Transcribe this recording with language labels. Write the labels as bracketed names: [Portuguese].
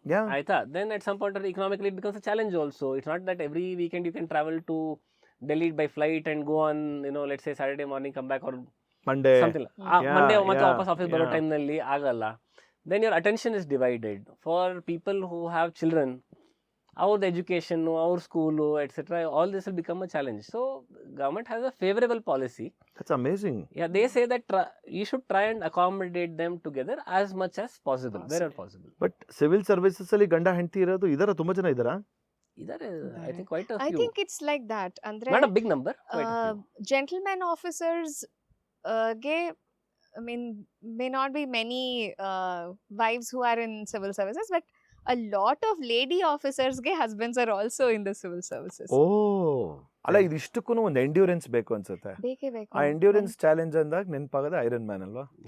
[English] Yeah. [Kannada] ಆಯ್ತಾ, [English] then at some point economically it becomes a challenge also. It's not that every weekend you can travel to Delhi by flight and go on, let's say Saturday morning come back or Monday something like [Kannada] Monday ಮತ್ತೆ ವಾಪಸ್ office ಬರೋ time ನಲ್ಲಿ ಆಗಲ್ಲ. [English] Then your attention is divided. For people who have children, our education, our school, etc., all this will become a challenge. So government has a favorable policy. That's amazing. Yeah, they say that you should try and accommodate them together as much as possible, wherever possible. [Kannada] But civil services ಅಲ್ಲಿ ಗಂಡ ಹೆಂಡತಿ ಇರೋದು ಇದರ ತುಂಬಾ ಜನ ಇದಾರಾ? [English] Idare, I think quite a few. I think it's like that. [Kannada] ಅಂದ್ರೆ [English] Not a big number. Quite a few. gentleman officers ಗೆ I mean, may not be many wives who are in civil services, but a lot of lady officers ಗೆ husbands are also in the civil services. [Kannada] ಓ ಅಲ್ಲ, ಇದಿಷ್ಟಕ್ಕೂ ಒಂದು endurance ಬೇಕು ಅನ್ಸುತ್ತೆ. ಬೇಕೇ ಬೇಕು. ಆ endurance challenge ಅಂದಾಗ ನೆನಪಾಗದ ಐರನ್ ಮ್ಯಾನ್ ಅಲ್ವಾ?